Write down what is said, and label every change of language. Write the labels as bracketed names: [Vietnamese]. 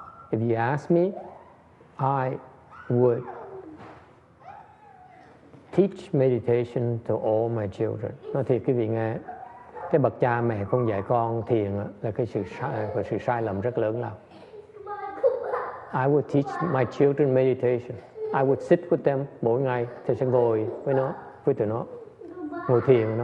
[English] If you ask me, I would teach meditation to all my children. [Vietnamese] Nói thiệt quý vị nghe, cái bậc cha mẹ không dạy con thiền là cái sự sai lầm rất lớn lao. [English] I would teach my children meditation. I would sit with them [Vietnamese] mỗi ngày. Thầy sẽ ngồi với tụi nó, ngồi thiền với nó.